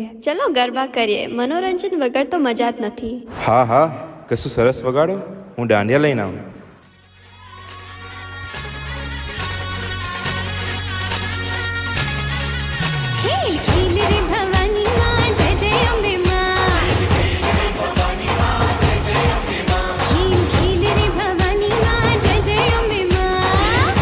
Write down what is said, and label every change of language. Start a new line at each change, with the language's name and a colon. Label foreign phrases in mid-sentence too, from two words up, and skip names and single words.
Gujarati: ચલો ગરબા કરીએ. મનોરંજન વગર તો મજા જ નથી. હા હા, કશું સરસ વગાડો, હું દાંડિયા લઈને આવું.
Hindi: खेल खेल रे भवानी माँ जय जय अम्बे माँ खेल खेल रे भवानी माँ जय जय अम्बे माँ